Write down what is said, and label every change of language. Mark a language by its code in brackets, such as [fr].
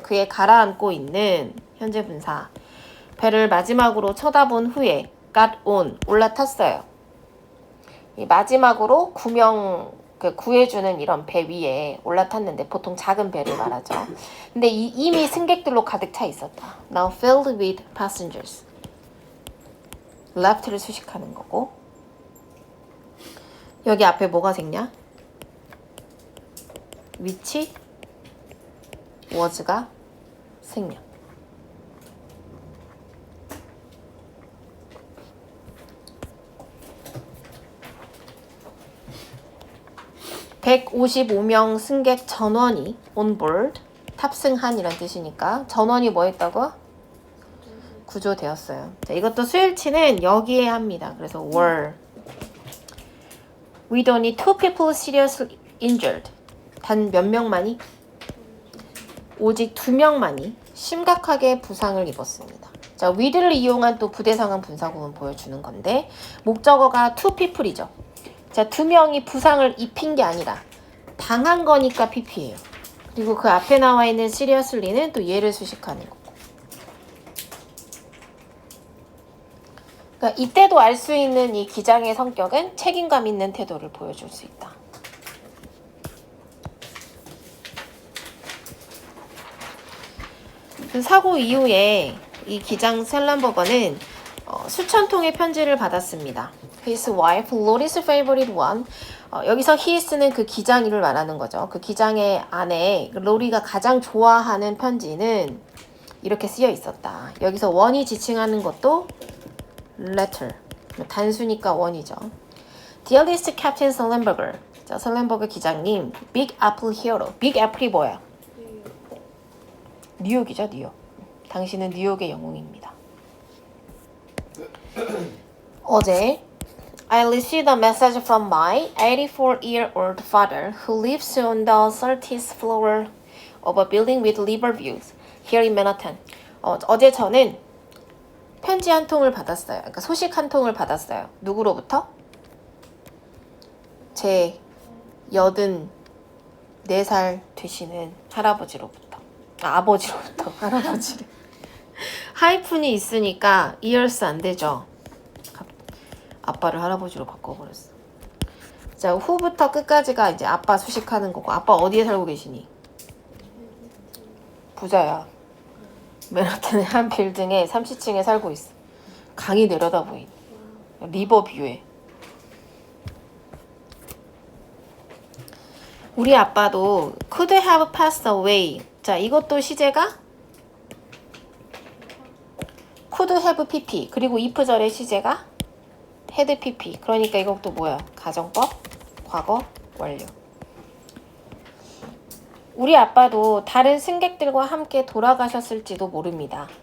[ko] 그의 가라앉고 있는 현재 분사. 배를 마지막으로 쳐다본 후에 got on 올라탔어요. 이 마지막으로 구해주는 이런 배 위에 올라탔는데 보통 작은 배를 말하죠. 근데 이미 승객들로 가득 차 있었다. [en] Now filled with passengers. [ko] left를 수식하는 거고. 여기 앞에 뭐가 생냐? which was가 생략. (155명) 승객 전원이 on board 탑승한 이란 뜻이니까 전원이 뭐 했다고? 구조되었어요. 자, 이것도 수일치는 여기에 합니다. 그래서 [en] were with only 2 people seriously injured. [ko] 단 몇 명만이? 오직 2명만이 심각하게 부상을 입었습니다. 자, with를 이용한 또 부대상황 분사구문 보여주는 건데 목적어가 2 people이죠. 자, 2명이 부상을 입힌 게 아니라 당한 거니까 PP예요. 그리고 그 앞에 나와 있는 seriously는 또 얘를 수식하는 거고. 그러니까 이때도 알 수 있는 이 기장의 성격은 책임감 있는 태도를 보여줄 수 있다. 그 사고 이후에 이 기장 셀란버거는 수천 통의 편지를 받았습니다. [en] His wife, Lori's favorite one. [ko] 여기서 his는 그 기장이를 말하는 거죠. 그 기장의 아내 로리가 가장 좋아하는 편지는 이렇게 쓰여 있었다. 여기서 one이 지칭하는 것도 letter. 단수니까 one이죠. [en] Dearest Captain Sullenberger. [ko] 자, 설렌버그 기장님, Big Apple Hero. Big Apple이 뭐야? 뉴욕이죠, 뉴욕. 당신은 뉴욕의 영웅입니다. 어제 [en] I received a message from my 84-year-old father who lives on the 30th floor of a building with river views here in Manhattan. [ko] 어제 저는 편지 한 통을 받았어요. 그러니까 소식 한 통을 받았어요. 누구로부터? 제 84살 되시는 할아버지로부터. 아버지로부터. 할아버지를. 하이픈이 있으니까 이어스 안 되죠. 아빠를 할아버지로 바꿔버렸어. 자, 후부터 끝까지가 이제 아빠 수식하는 거고. 아빠 어디에 살고 계시니? 부자야. 맨하탄의 한 빌딩에 30층에 살고 있어. 강이 내려다 보인 리버뷰에. 우리 아빠도 [en] could have passed away. [ko] 자, 이것도 시제가 could have pp. 그리고 if절의 시제가 had pp. 그러니까 이것도 뭐야? 가정법, 과거, 완료. 우리 아빠도 다른 승객들과 함께 돌아가셨을지도 모릅니다.